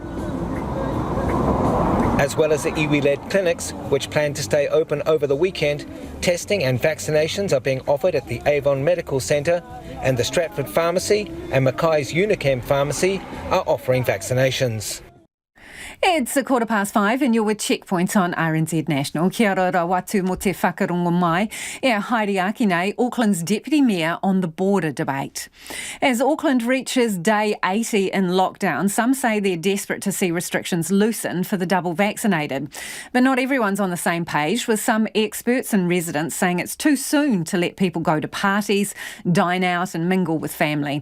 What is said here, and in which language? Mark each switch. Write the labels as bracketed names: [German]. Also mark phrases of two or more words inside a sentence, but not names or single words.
[English] As well as the iwi-led clinics, which plan to stay open over the weekend, testing and vaccinations are being offered at the Avon Medical Centre, and the Stratford Pharmacy and Mackay's Unicam Pharmacy are offering vaccinations. It's 5:15 and you're with Checkpoint on RNZ National. [Māori] Kia ora watu mo te whakarongo mai. Haere nei, [English] Auckland's Deputy Mayor on the border debate. As Auckland reaches day 80 in lockdown, some say they're desperate to see restrictions loosened for the double vaccinated. But not everyone's on the same page, with some experts and residents saying it's too soon to let people go to parties, dine out and mingle with family.